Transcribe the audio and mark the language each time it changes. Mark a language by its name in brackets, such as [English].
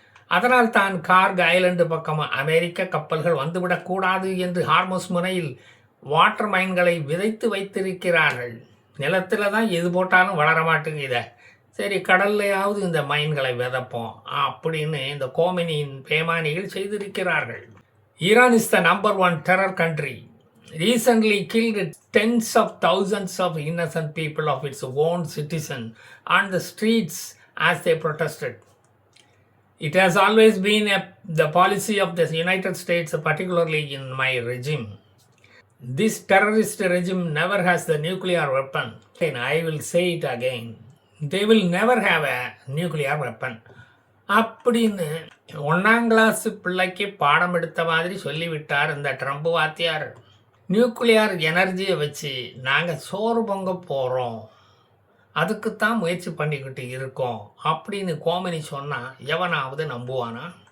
[Tamil] அதனால் தான் கார்க் ஐலண்டு பக்கம் அமெரிக்க கப்பல்கள் வந்துவிடக்கூடாது என்று ஹார்மஸ் முனையில் வாட்டர் மைன்களை விதைத்து வைத்திருக்கிறார்கள். நிலத்தில் தான் எது போட்டாலும் வளர மாட்டேங்குதே, சரி கடல்லையாவது இந்த மைன்களை விதைப்போம் அப்படின்னு இந்த கோமினியின் பேமானிகள் செய்திருக்கிறார்கள். [English] Iran is the number one terror country. Recently killed tens of thousands of innocent people of its own citizens on the streets as they protested. It has always been the policy of the United States, particularly in my regime. This terrorist regime never has the nuclear weapon. And I will say it again. They will never have a nuclear weapon. [Tamil] அப்படின்னு 1ஆம் class பிள்ளைக்கு பாடம் எடுத்த மாதிரி சொல்லிவிட்டார் இந்த Trump வாத்தியார். Nuclear எனர்ஜியை வச்சு நாங்கள் சோறு பொங்க போகிறோம், அதுக்குத்தான் முயற்சி பண்ணிக்கிட்டு இருக்கோம் அப்படின்னு கோமினி சொன்னால் எவனாவது நம்புவானா?